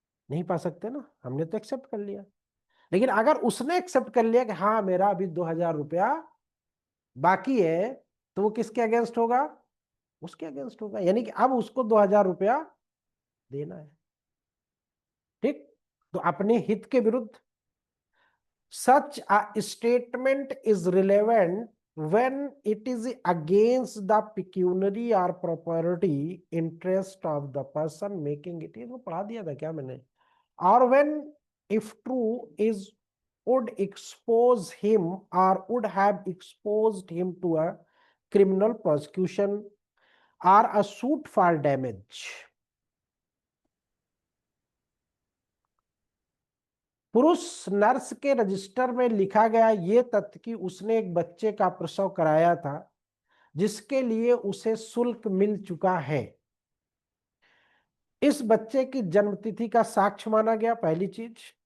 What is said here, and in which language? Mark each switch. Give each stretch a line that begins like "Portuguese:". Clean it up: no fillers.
Hindi: नहीं पा सकते ना, हमने तो एक्सेप्ट कर लिया। लेकिन अगर उसने एक्सेप्ट कर लिया कि हाँ मेरा अभी 2,000 रुपया बाकी है, तो वो किसके अगेंस्ट होगा? उसके अगेंस्ट होगा, यानी कि अब उसको 2,000 रुपया देना है। ठीक, तो अपने हित के विरुद्ध।
English: Such a statement is relevant when it is against the pecuniary or property interest of the person making it.
Hindi: इसको पढ़ा दिया था क्या मैंने?
English: Or when, if true, is would expose him or would have exposed him to a criminal prosecution or a suit for damage.
Hindi: पुरुष nurse के register में लिखा गया ये तथ्य कि उसने एक बच्चे का प्रसव कराया था जिसके लिए उसे शुल्क मिल चुका है, इस बच्चे की जन्मतिथि का साक्ष्य माना गया, पहली चीज।